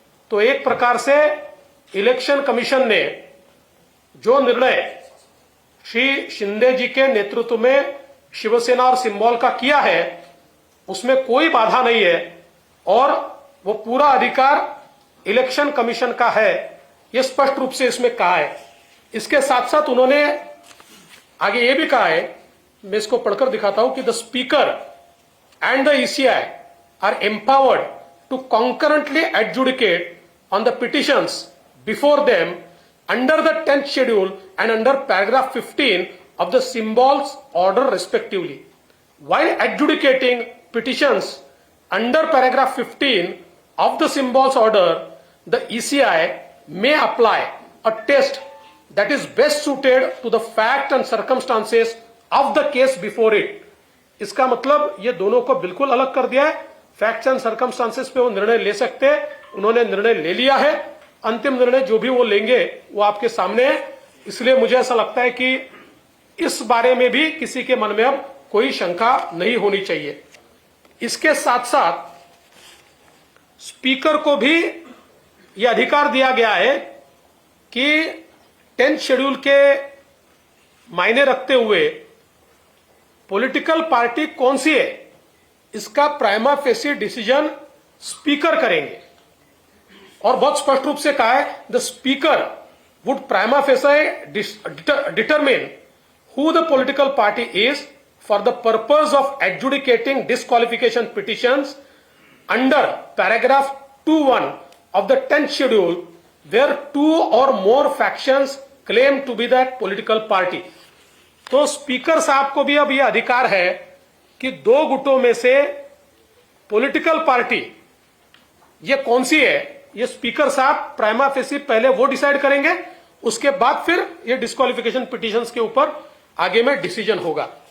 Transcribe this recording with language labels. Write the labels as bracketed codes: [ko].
[hi] तो एक प्रकार से इलेक्शन कमीशन ने जो निर्णय श्री शिंदे जी के नेतृत्व में शिवसेना और सिंबल का किया है, उसमें कोई बाधा नहीं है और वो पूरा अधिकार इलेक्शन कमीशन का है, यह स्पष्ट रूप से इसमें कहा है। इसके साथ साथ उन्होंने आगे ये भी कहा है, मैं इसको पढ़कर दिखाता हूं कि [en] The speaker and the ECI are empowered to concurrently adjudicate on the petitions before them under the 10th schedule and under paragraph 15 of the symbols order respectively. While adjudicating petitions under paragraph 15 of the symbols order, the ECI may apply a test that is best suited to the fact and circumstances of the case before it. [hi] इसका मतलब ये दोनों को बिल्कुल अलग कर दिया है। [en] facts and circumstances [hi] पे वो निर्णय ले सकते हैं, उन्होंने निर्णय ले लिया है। अंतिम निर्णय जो भी वो लेंगे वो आपके सामने है। इसलिए मुझे ऐसा लगता है कि इस बारे में भी किसी के मन में अब कोई शंका नहीं होनी चाहिए। इसके साथ साथ स्पीकर को भी यह अधिकार दिया गया है कि 10th शेड्यूल के मायने रखते हुए पॉलिटिकल पार्टी कौन सी है, इसका प्राइमा फेसी डिसीजन स्पीकर करेंगे। और बहुत स्पष्ट रूप से कहा है, [en] The speaker would prima facie determine who the political party is for the purpose of adjudicating disqualification petitions under paragraph 2(1) of the 10th schedule where two or more factions claim to be that political party। [hi] तो speaker साहब को भी अब यह अधिकार है कि दो गुटों में से पॉलिटिकल पार्टी ये कौन सी है, ये स्पीकर साहब प्राइमा फेसी पहले वो डिसाइड करेंगे, उसके बाद फिर ये डिस्क्वालिफिकेशन पिटीशंस के ऊपर आगे में डिसीजन होगा।